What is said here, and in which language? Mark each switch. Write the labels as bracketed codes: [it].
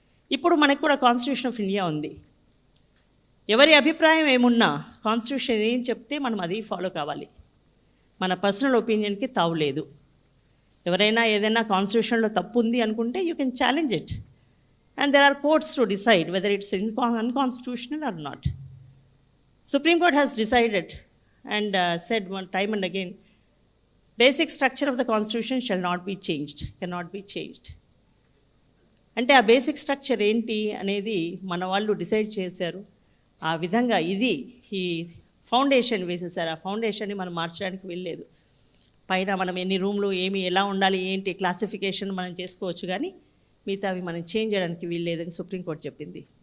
[te] ఇప్పుడు మనకు కూడా కాన్స్టిట్యూషన్ ఆఫ్ ఇండియా ఉంది. ఎవరి అభిప్రాయం ఏమున్నా కాన్స్టిట్యూషన్ ఏం చెప్తే మనం అది ఫాలో కావాలి, మన పర్సనల్ ఒపీనియన్కి తావు లేదు. ఎవరైనా ఏదైనా కాన్స్టిట్యూషన్లో తప్పు ఉంది అనుకుంటే [en] You can challenge it and there are courts to decide whether it's unconstitutional or not. Supreme Court has decided and said one time and again, basic structure of the constitution shall not be changed, cannot be changed. [te] అంటే ఆ basic structure ఏంటి అనేది మన వాళ్ళు decide చేశారు. ఆ విధంగా ఈ ఫౌండేషన్ వేసేసారు. ఆ ఫౌండేషన్ని మనం మార్చడానికి వెళ్ళలేదు. పైన మనం ఎన్ని రూమ్లు ఎలా ఉండాలి ఏంటి క్లాసిఫికేషన్ మనం చేసుకోవచ్చు, కానీ మిగతావి మనం చేంజ్ చేయడానికి వీల్లేదని సుప్రీంకోర్టు చెప్పింది.